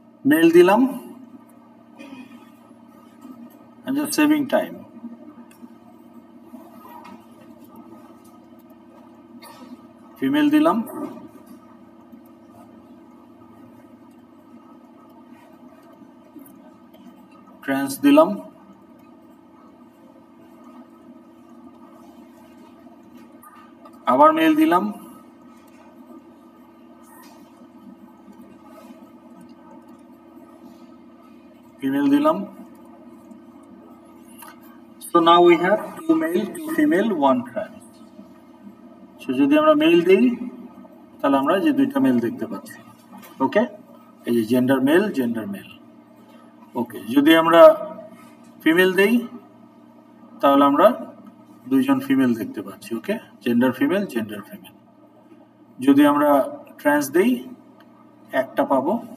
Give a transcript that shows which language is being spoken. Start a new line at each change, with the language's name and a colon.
Bangla: Mail দিলাম,
English: I'm just saving time.
Bangla: Female দিলাম, trans দিলাম, আবার মেল দিলাম, ফিমেল দিলাম।
English: So now we have 2 male, 2 female, 1 trans.
Bangla: So যদি আমরা মেল দেই তাহলে আমরা যে দুইটা মেল দেখতে পাচ্ছি। ওকে, এই যে জেন্ডার মেল, জেন্ডার মেল। ওকে, যদি আমরা ফিমেল দেই তাহলে আমরা দুইজন ফিমেল দেখতে পাচ্ছি। ওকে, জেন্ডার ফিমেল, জেন্ডার ফিমেল। যদি আমরা ট্রান্স দেই একটা পাবো।